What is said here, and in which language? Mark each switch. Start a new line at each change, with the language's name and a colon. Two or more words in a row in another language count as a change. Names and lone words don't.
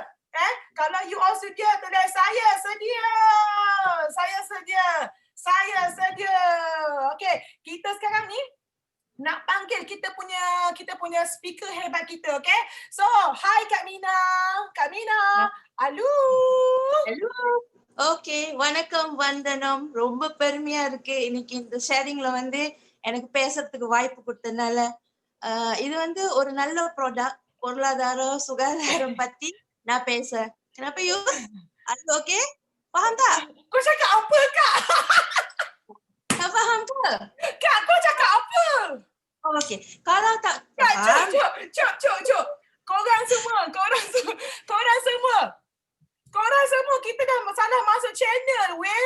Malay: Kalau
English: you all
Malay: sedia, tulis saya sedia. Saya sedia. Okay, kita sekarang ni nak panggil kita punya speaker hebat kita.
English: Okay? So, hi Kak Mina. Kak Mina. Halo. Hello.
Tamil: Okay, வணக்கம் வந்தனம். ரொம்ப பெருமையா இருக்கு இன்னைக்கு இந்த ஷேரிங்ல வந்து எனக்கு பேசுறதுக்கு வாய்ப்பு கொடுத்தனால. இது வந்து ஒரு நல்ல ப்ராடக்ட், பொருளாதாரம், சுகாதாரம் பத்தி நான் பேசுறேன்.
English: Kenapa you? Are you okay?
Malay: Faham tak? Kau cakap apa Kak? Tak faham ke? Kak, kau cakap apa? Oh, okay. Kalau tak Kak, faham, cuk. Korang semua kita dah salah masuk channel weh.